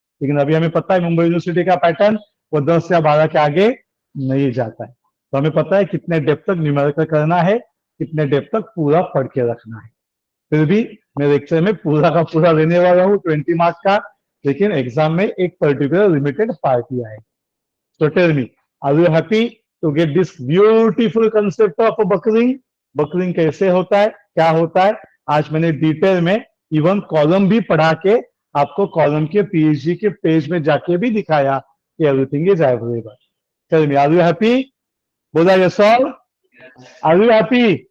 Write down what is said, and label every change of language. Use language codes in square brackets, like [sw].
[hi] लेकिन अभी हमें पता है मुंबई यूनिवर्सिटी का पैटर्न वो 10 या 12 के आगे नहीं जाता है, तो हमें पता है कितने डेप्थ तक न्यूमेरिकल करना है, कितने डेप्थ तक पूरा पढ़ के रखना है। फिर भी मैं लेक्चर में पूरा का पूरा लेने वाला हूँ 20 मार्क्स का, लेकिन एग्जाम में एक पर्टिकुलर लिमिटेड पार्ट ही आएगा। [en] So tell me, are you happy to get this beautiful concept of buckling? [hi] Buckling कैसे होता है, क्या होता है, आज मैंने डिटेल में इवन कॉलम भी पढ़ा के आपको कॉलम के पीएचडी के पेज में जाके भी दिखाया कि [en] Everything is available. Tell me, are you happy? [hi] बोला yes all? Are you happy?